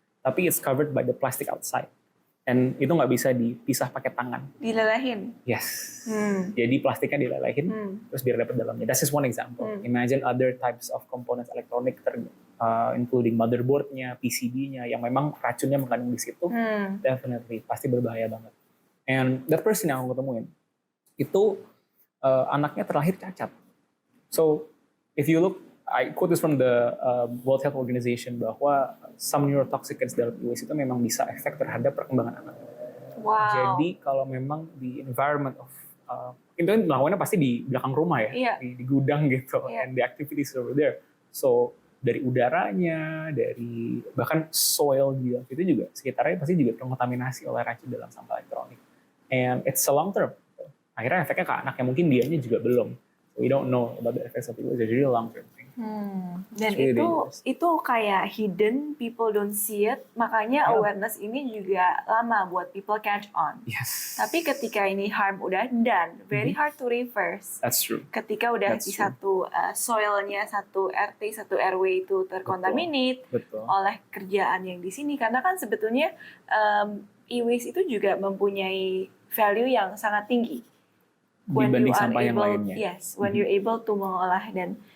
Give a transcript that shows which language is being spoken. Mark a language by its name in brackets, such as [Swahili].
[Indonesian] Tapi [English] it's covered by the plastic outside. And [Indonesian] itu nggak bisa dipisah pakai tangan. Dilelehin. [English] Yes. Hmm. [Indonesian] Jadi plastiknya dilelehin, terus biar dapat dalamnya. [English] That's just one example. Imagine other types of components electronic, including motherboardnya, PCB-nya, [Indonesian] yang memang racunnya mengandung di situ. [English] Definitely, [Indonesian] pasti berbahaya banget. [English] And that person [Indonesian] yang aku ketemuin, itu anaknya terlahir cacat. [English] So, if you look, I quote this from the World Health Organization [Indonesian] bahwa [English] some neurotoxicants [Indonesian] dalam e-waste itu memang bisa efek terhadap perkembangan anak. [English] Wow. [Indonesian] Jadi kalau memang di [English] environment of [Indonesian] itu kan melakukannya pasti di belakang rumah ya, di gudang gitu, [English] and the activities over there. [Indonesian] So dari udaranya, dari bahkan soil juga itu juga sekitarnya pasti juga terkontaminasi oleh racun dalam sampah elektronik. [English] And it's a long term. [Indonesian] Akhirnya efeknya ke anak yang mungkin dianya juga belum. [English] We don't know about the effects of it. It's a really long term thing. [Indonesian] Dan [English] really [Indonesian] itu kayak [English] hidden, people don't see it. [Indonesian] Makanya awareness ini juga lama buat [English] people catch on. Yes. [Indonesian] Tapi ketika ini [English] harm [Indonesian] udah [English] done, very hard to reverse. That's true. [Indonesian] Ketika udah di satu soilnya, satu RT, satu RW itu terkontaminate oleh kerjaan yang di sini. Karena kan sebetulnya e-waste itu juga mempunyai value yang sangat tinggi. Dibanding sampah yang lainnya. [English] Yes, when you're able to [Indonesian] mengolah dan